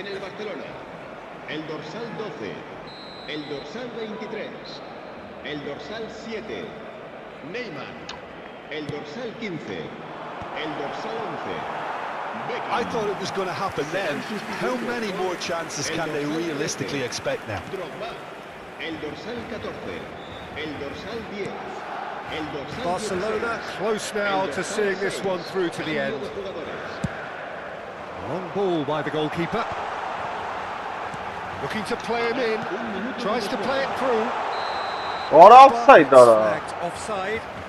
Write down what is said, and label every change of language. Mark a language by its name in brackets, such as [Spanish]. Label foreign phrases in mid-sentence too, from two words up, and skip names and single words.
[Spanish] En el Barcelona, el dorsal 12, el dorsal 23, el dorsal 7, Neymar. El dorsal 15. El dorsal 11. [English] I thought it was going to happen then. How many more chances can they realistically expect now? Drogba. [Spanish] El dorsal 14. El dorsal 10. El dorsal [English] Barcelona close now to seeing this one through to the end. Long ball by the goalkeeper. Looking to play him in. Tries to play it through. Ora offside ora. Flagged offside.